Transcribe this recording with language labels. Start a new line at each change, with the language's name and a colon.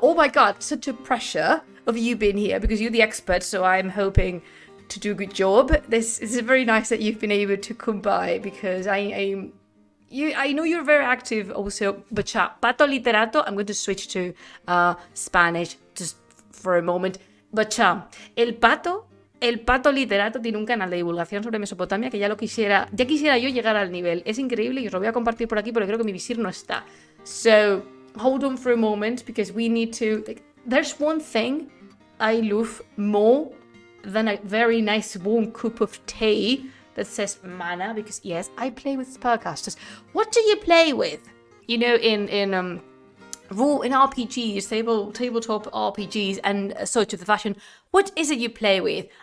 English: Oh my god, such a pressure of you being here because you're the expert, so I'm hoping to do a good job. This is very nice that you've been able to come by, because I know you're very active also. But pato literato, I'm going to switch to Spanish just for a moment.
Spanish: But el pato literato tiene un canal de divulgación sobre Mesopotamia que ya quisiera yo llegar al nivel. Es increíble y os lo voy a compartir por aquí, pero creo que mi visir no está.
English: So, hold on for a moment, because we need to... there's one thing I love more than a very nice warm cup of tea that says mana, because yes, I play with spellcasters. What do you play with? You know, in RPGs, tabletop RPGs and such of the fashion, what is it you play with?